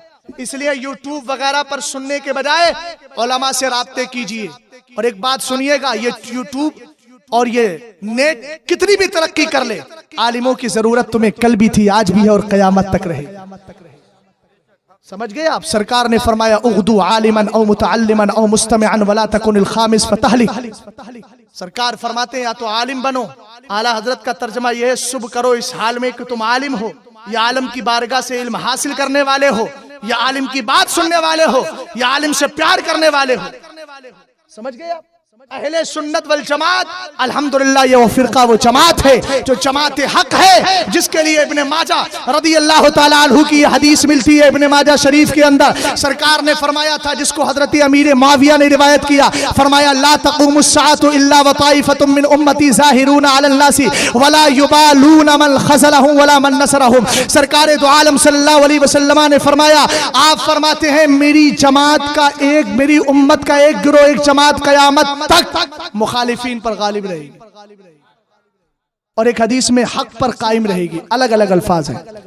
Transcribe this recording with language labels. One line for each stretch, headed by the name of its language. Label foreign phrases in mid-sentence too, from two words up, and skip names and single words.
Hindi: इसलिए यूट्यूब वगैरह पर सुनने के बजाय उलमा से राब्ते कीजिए। और एक बात सुनिएगा, ये यूट्यूब और ये नेट कितनी भी तरक्की कर ले, आलिमों की जरूरत तुम्हें कल भी थी, आज भी है और कयामत तक रहे। समझ गए आप? सरकार ने फरमाया
Arabic: اغدُ عالماً أو متعلماً أو مستمعاً ولا تكن الخامس فتهلك.
Hindi: सरकार फरमाते हैं या तो आलिम बनो, आला हजरत का तर्जमा यह है सुबह करो इस हाल में कि तुम आलिम हो, या आलिम की बारगाह से इल्म हासिल करने वाले हो, या आलिम की बात सुनने वाले हो, या आलिम से प्यार करने वाले हो। समझ गए आप? अहले सुन्नत वल जमात अल्हम्दुलिल्लाह ये वो फिरका वो जमात है जो जमात हक है, जिसके लिए इब्ने माजा
Arabic: رضي الله تعالى عنه
Hindi: की हदीस मिलती है। इब्ने माजा शरीफ के अंदर सरकार ने फरमाया था, जिसको हजरत अमीर मुआविया ने रिवायत किया, फरमाया
Arabic: لا تقوم الساعة إلا وطائفة من أمتي ظاهرون على الناس ولا يبالون من خذلهم ولا من نصرهم.
Hindi: सरकार दो आलम
Arabic: صلى الله عليه وسلم
Hindi: ने फरमाया, आप फरमाते हैं मेरी जमात का एक, मेरी उम्मत का एक गिरोह, एक जमात कयामत तक मुखालिफीन पर गालिब रहेगी, और एक हदीस में हक पर कायम रहेगी। अलग अलग अल्फाज हैं।